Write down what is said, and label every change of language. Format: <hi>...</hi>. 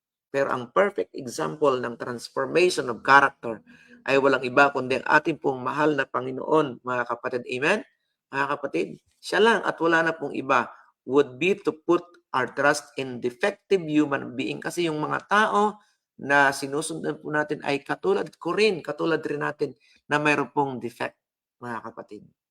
<tl>Pero ang perfect example ng</tl> <en>transformation of character</en> <tl>ay walang iba kundi ang ating pong mahal na Panginoon, mga kapatid. Amen? Mga kapatid, siya lang at wala na pong iba</tl> <en>would be to put our trust in defective human being.</en> <tl>Kasi yung mga tao na sinusundan po natin ay katulad rin natin na mayroon pong defect, mga kapatid.</tl>